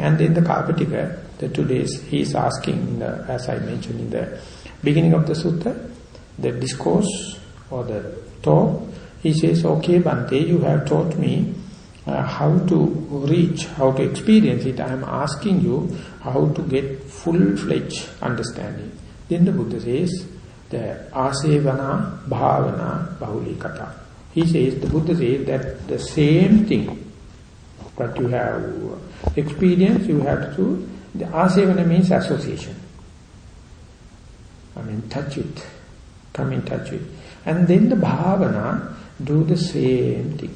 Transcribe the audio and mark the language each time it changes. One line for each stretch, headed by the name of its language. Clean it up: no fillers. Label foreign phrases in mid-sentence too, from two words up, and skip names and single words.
English: And in the Karpatika, the today's, he is asking, as I mentioned in the beginning of the sutta, the discourse or the talk, he says, okay Bhante, you have taught me how to reach, how to experience it. I am asking you how to get full-fledged understanding. Then the Buddha says, the
Pali: asevana, bhavana, bahulikata.
English: He says, the Buddha says that the same thing that you have experienced, you have to, the asevana means association. I mean, touch it, come in touch with. And then the bhavana, do the same thing.